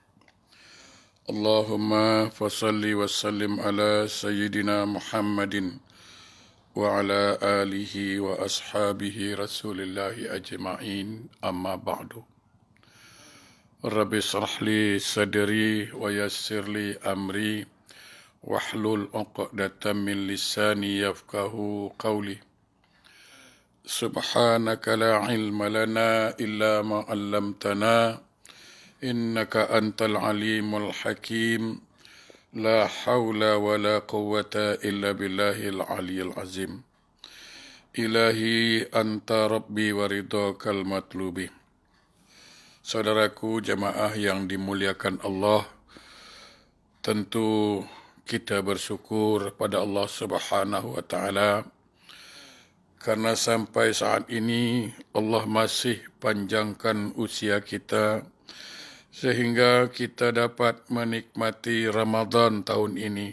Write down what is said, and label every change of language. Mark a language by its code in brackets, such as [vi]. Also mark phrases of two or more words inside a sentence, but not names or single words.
[ar] اللهم فصل وسلم على سيدنا محمد وعلى آله وأصحابه رسول الله أجمعين، أما بعد. رب اشرح لي صدري ويسر لي أمري واحلل عقدة من لساني يفقهوا قولي. سبحانك لا علم لنا إلا ما علمتنا إنك أنت العليم الحكيم. لا حول ولا قوة إلا بالله العلي العظيم. إلهي أنت ربي ورضاك مطلوبي. [id] Saudaraku jemaah yang dimuliakan Allah, tentu kita bersyukur pada Allah [ar] سبحانه وتعالى [id] karena sampai saat ini Allah masih panjangkan usia kita sehingga kita dapat menikmati Ramadan tahun ini.